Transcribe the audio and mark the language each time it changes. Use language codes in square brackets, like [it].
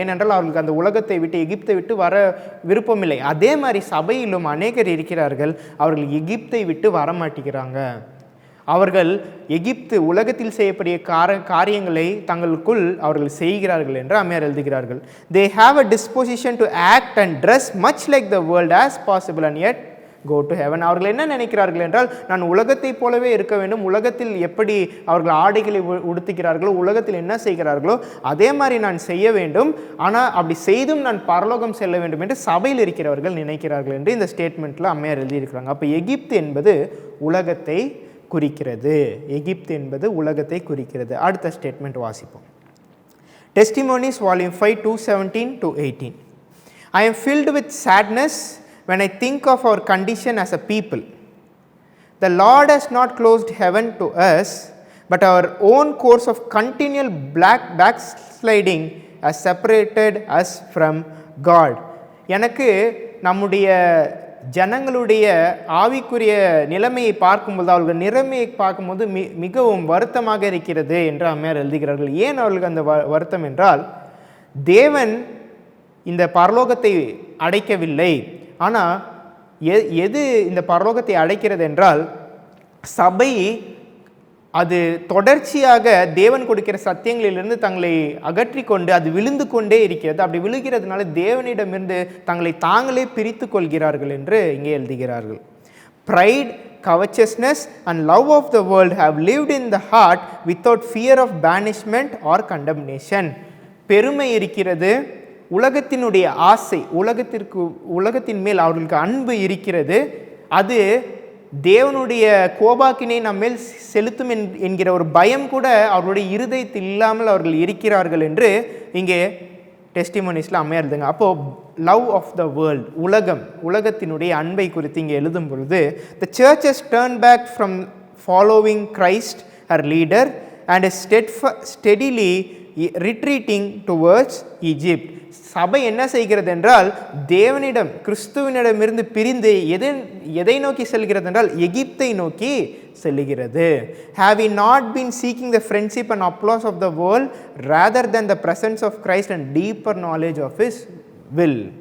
[ta] ஏனென்றால் அவர்களுக்கு அந்த உலகத்தை விட்டு எகிப்தை விட்டு வர விருப்பமில்லை. அதே மாதிரி சபையிலும் அநேகர் இருக்கிறார்கள், அவர்கள் எகிப்தை விட்டு வரமாட்டேங்கிறாங்க. அவர்கள் எகிப்து உலகத்தில் செய்யக்கூடிய காரியங்களை தங்களுக்குள் அவர்கள் செய்கிறார்கள் என்று அம்மையார் எழுதுகிறார்கள். [en] They have a disposition to act and dress much like the world as possible and yet go to heaven. [ta] அவர்கள் என்ன நினைக்கிறார்கள் என்றால், நான் உலகத்தை போலவே இருக்க வேண்டும், உலகத்தில் எப்படி அவர்கள் ஆடைகளை உடுத்துகிறார்களோ, உலகத்தில் என்ன செய்கிறார்களோ அதே மாதிரி நான் செய்ய வேண்டும், ஆனால் அப்படி செய்தும் நான் பரலோகம் செல்ல வேண்டும் என்று சபையில் இருக்கிறவர்கள் நினைக்கிறார்கள் என்று இந்த ஸ்டேட்மெண்ட்டில் அம்மையார் எழுதியிருக்கிறாங்க. அப்போ எகிப்து என்பது உலகத்தை குறிக்கிறது. எகிப்து என்பது உலகத்தை குறிக்கிறது. அடுத்த ஸ்டேட்மெண்ட் வாசிப்போம். [en] Testimonies Volume 5 2:17-18. I am filled with sadness when I think of our condition as a people. The Lord has not closed heaven to us, but our own course of continual backsliding has separated us from God. [ta] எனக்கு நம்முடைய ஜனங்களுடைய ஆவிக்குரிய நிலைமையை பார்க்கும்போது, அவர்கள் நிலைமையை பார்க்கும்போது மிகவும் வருத்தமாக இருக்கிறது என்று அம்மையார் எழுதுகிறார்கள். ஏன் அவர்களுக்கு அந்த வருத்தம் என்றால், தேவன் இந்த பரலோகத்தை அடைக்கவில்லை. ஆனால் எது இந்த பரலோகத்தை அடைக்கிறது என்றால், சபை அது தொடர்ச்சியாக தேவன் கொடுக்கிற சத்தியங்களிலிருந்து தங்களை அகற்றி கொண்டு அது விழுந்து கொண்டே இருக்கிறது. அப்படி விழுகிறதுனால தேவனிடமிருந்து தங்களை தாங்களே பிரித்து கொள்கிறார்கள் என்று இங்கே எழுதுகிறார்கள். [en] Pride, covetousness and love of the world have lived in the heart without fear of banishment or condemnation. [ta] பெருமை இருக்கிறது, உலகத்தினுடைய ஆசை, உலகத்தின் மேல் அவர்களுக்கு அன்பு இருக்கிறது. அது தேவனுடைய கோபாக்கினை நம்மேல் செலுத்தும் என்கிற ஒரு பயம் கூட அவர்களுடைய இருதயத்தில் இல்லாமல் அவர்கள் இருக்கிறார்கள் என்று இங்கே டெஸ்டிமோனிஸில் அம்மையார் எழுதுங்க. [en] அப்போது love of the world, [ta] உலகத்தினுடைய அன்பை குறித்து இங்கே எழுதும் பொழுது, [en] The church has turn back from following Christ her leader and steadily retreating towards Egypt. [ta] சபை என்ன செய்கிறது என்றால், தேவனிடம் கிறிஸ்துவனிடமிருந்து பிரிந்து எதை நோக்கி செல்கிறது என்றால் எகிப்தை நோக்கி செல்லுகிறது. [en] Have we not been seeking the friendship and applause of the world rather than the presence of Christ and deeper knowledge of His will?